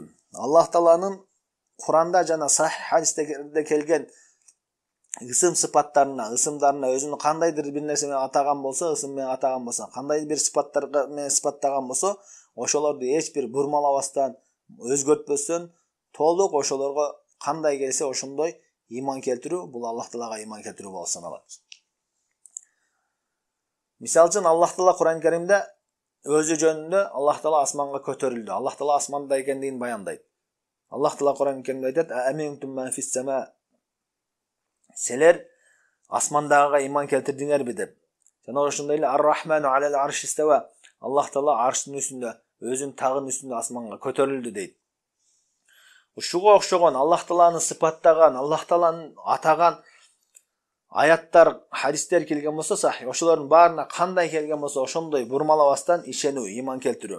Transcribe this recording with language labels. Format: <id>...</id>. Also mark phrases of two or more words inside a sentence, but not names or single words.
<ky>Аллах Тааланын Куранда жана сахих хадистерде келген ысым сыпаттарына, ысымдарына өзүнүн кандайдыр бир нерсе менен атаган болсо, ысым менен атаган болсо, кандайдыр бир сыпаттарга менен сыпаттаган болсо, ошолорду эч бир бурмалабастан, өзгөртпөстөн, толук ошолорго кандай келсе ошондой иман келтирүү бул Аллах Таалага иман келтирүү болуп саналат. Мисал үчүн Аллах Таала Кур'ан Каримде өзү жөнүндө Аллах Таала асманга көтөрүлдү. Аллах Таала асманда экендигин баяндайт. Аллах Таала Кур'ан Каримде айтат:</ky> <ar>"أأمنتم من في السماء."</ar> <ky>Силер асмандагыга иман келтирдиңерби деп. Жана ошондой эле</ky> <ar>الرحمن على العرش استوى.</ar> <ky>Аллах Таала арштын үстүндө, өзүнүн тагынын үстүндө асманга көтөрүлдү дейт. Ушуга окшогон Аллах Тааланы сыпаттаган, Аллах Тааланы атаган аяттар, хадистер келген болсо, сахих, ошолордун баарына кандай келген болсо, ошондой бурмалабастан ишенүү, иман келтирүү.</ky>